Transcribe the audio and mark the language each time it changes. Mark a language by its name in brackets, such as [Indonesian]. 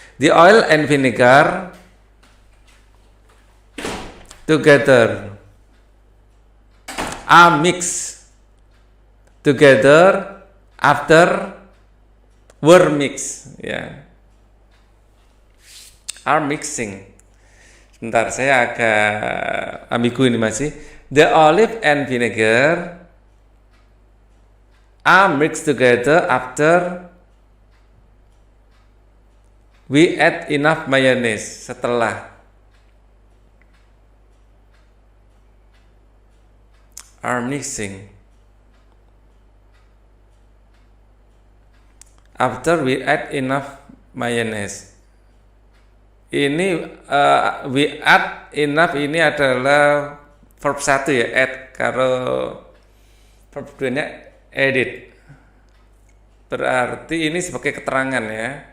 [English] The oil and vinegar together. Mix together after were mix. Ya. Mixing. [Indonesian] Sebentar, saya agak ambigu ini masih. [English] The olive and vinegar are mixed together after we add enough mayonnaise. Setelah are mixing after we add enough mayonnaise. [Indonesian] Ini [English] we add enough [Indonesian] ini adalah verb 1 ya, add. Kalau verb 2-nya edit. Berarti ini sebagai keterangan ya.